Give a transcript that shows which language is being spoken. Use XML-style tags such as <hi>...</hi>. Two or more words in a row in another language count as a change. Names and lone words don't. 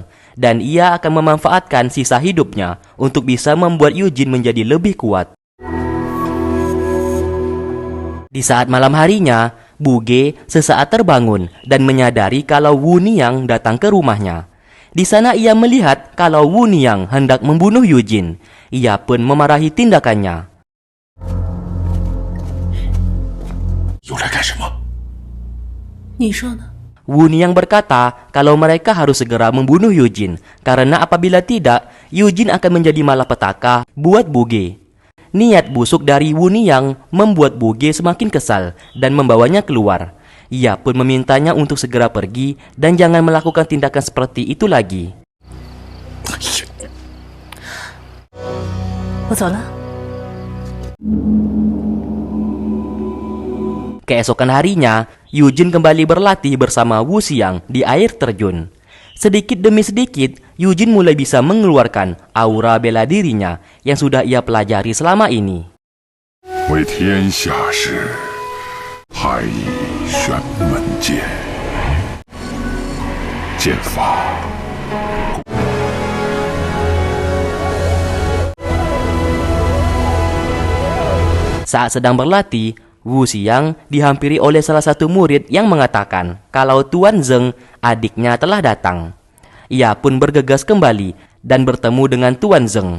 <id>Dan ia akan memanfaatkan sisa hidupnya untuk bisa membuat Yujin menjadi lebih kuat. Di saat malam harinya, Buge sesaat terbangun dan menyadari kalau Wu Niang datang ke rumahnya. Di sana ia melihat kalau Wu Niang hendak membunuh Yujin. Ia pun memarahi tindakannya.</id> <zh>又来干什么？你说呢？</zh> <id>Wu Niang berkata kalau mereka harus segera membunuh Yujin, karena apabila tidak, Yujin akan menjadi malapetaka buat Buge. Niat busuk dari Wu Niang membuat Buge semakin kesal dan membawanya keluar. Ia pun memintanya untuk segera pergi dan jangan melakukan tindakan seperti itu lagi.</id> <zh>我走了。</zh> <id>Keesokan harinya, Yujin kembali berlatih bersama Wu Xiang di air terjun. Sedikit demi sedikit, Yujin mulai bisa mengeluarkan aura bela dirinya yang sudah ia pelajari selama ini.</id> <zh>为天下事，太乙玄门剑，剑法</zh> <id>Saat sedang berlatih, Wu Xiang dihampiri oleh salah satu murid yang mengatakan kalau Tuan Zeng, adiknya, telah datang. Ia pun bergegas kembali dan bertemu dengan Tuan Zeng.</id>